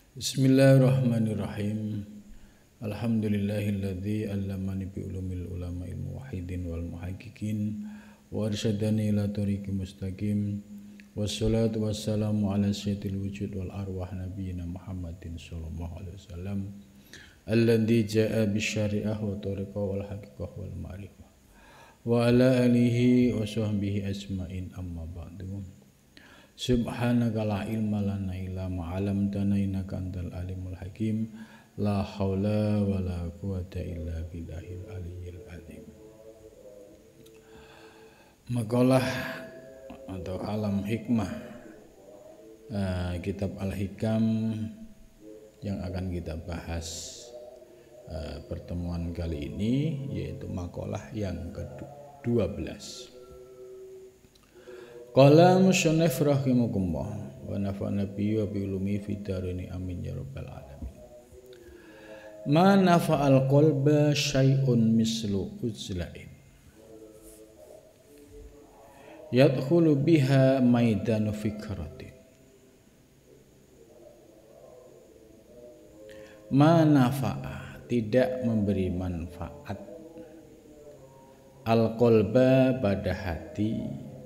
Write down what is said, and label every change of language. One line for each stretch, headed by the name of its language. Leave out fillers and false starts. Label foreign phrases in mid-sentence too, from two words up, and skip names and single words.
Arabic: بسم الله الرحمن الرحيم الحمد لله الذي علمني بعلوم العلماء الموحدين والمحققين وأرشدني إلى طريق مستقيم. والصلاة والسلام على سيد الوجود والأرواح نبينا محمد صلى الله عليه وسلم الذي جاء بالشريعة والطريقة والحقيقة والمعرفة وعلى آله وصحبه أجمعين أما بعد. سبحانك لا علم لنا إلا ما علمتنا إنك أنت العليم الحكيم. لا حول ولا قوة إلا بالله العلي العظيم.
Indonesian: Makalah atau alam hikmah kitab Al-Hikam yang akan kita bahas pertemuan kali ini, yaitu makalah yang ke-12.
Arabic: قال المصنف رحمكم الله ونفعنا به وبعلوم في الدارين آمين يا رب العالمين. ما نفع القلب شيء مثل عزلة يدخل بها ميدان فكرة. ما نفع,
Indonesian: tidak memberi manfaat,
Arabic: القلب
Indonesian: pada hati,